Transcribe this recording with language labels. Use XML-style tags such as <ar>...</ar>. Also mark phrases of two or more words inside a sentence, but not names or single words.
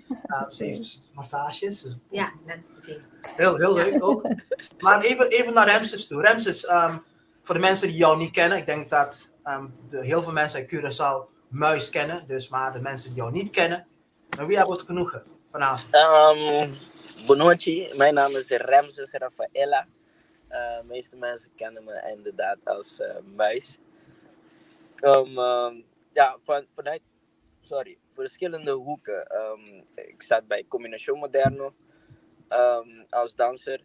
<nl>Ze heeft massages. Dus Ja, net gezien. heel leuk ook. Maar even naar Ramses toe. Ramses, voor de mensen die jou niet kennen, ik denk dat heel veel mensen uit Curaçao Muis kennen. Dus maar de mensen die jou niet kennen, maar wie hebben we het genoegen vanavond?</nl> <pt>Boa noite.</pt> <nl>Mijn naam is Ramses Rafaela. De meeste mensen kennen me inderdaad als Muis. Vanuit verschillende hoeken. Ik zat bij Combinación Moderno als danser.</nl>